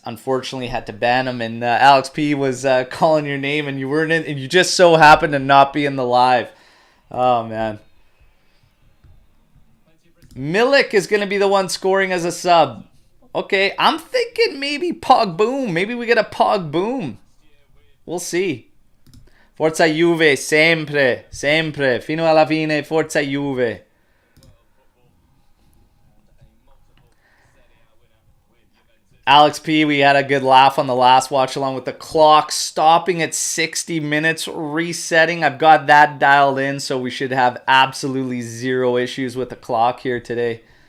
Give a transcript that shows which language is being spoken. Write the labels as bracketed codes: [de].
[en] Unfortunately, had to ban him. And Alex P. was calling your name, and you weren't in, and you just so happened to not be in the live. Oh man, Milik is going to be the one scoring as a sub. Okay, I'm thinking maybe Pog Boom. Maybe we get a Pog Boom. We'll see. [it] Forza Juve, sempre, sempre. Fino alla fine, Forza Juve. [en] Alex P, we had a good laugh on the last watch along with the clock stopping at 60 minutes, resetting. I've got that dialed in, so we should have absolutely zero issues with the clock here today.